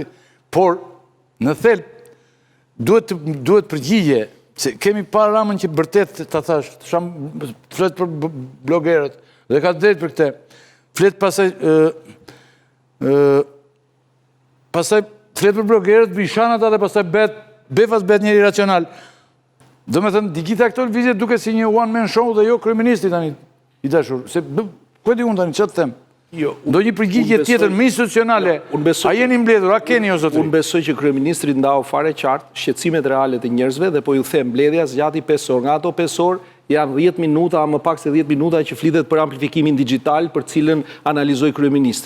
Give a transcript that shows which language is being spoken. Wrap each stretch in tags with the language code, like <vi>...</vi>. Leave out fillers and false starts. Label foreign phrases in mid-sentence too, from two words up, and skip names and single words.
<sq>Por, në thelb, duhet përgjigje, se kemi parë Ramën që bërtet të thash, flet për blogerët, dhe ka drejt për këte, flet pasaj flet për blogerët, bishan ata dhe pasaj befas bet njeri racional. Do me thënë, gjitha këto lëvizje duke si një</sq> <en>one-man show</en> <sq>dhe jo kryeministri tani i dashur. Se, ku e di unë tani, që të them? Do një përgjigje tjetër, më institucionale, a jeni mbledhur, a keni o zotri? Unë besoj që kryeministri ndau fare qartë shqetësimet reale të njerëzve dhe po ju them mbledhja zgjati 5 orë. Nga ato 5 orë janë 10 minuta, më pak se 10 minuta që flitet për amplifikimin digjital për cilën analizoi kryeministri.</sq>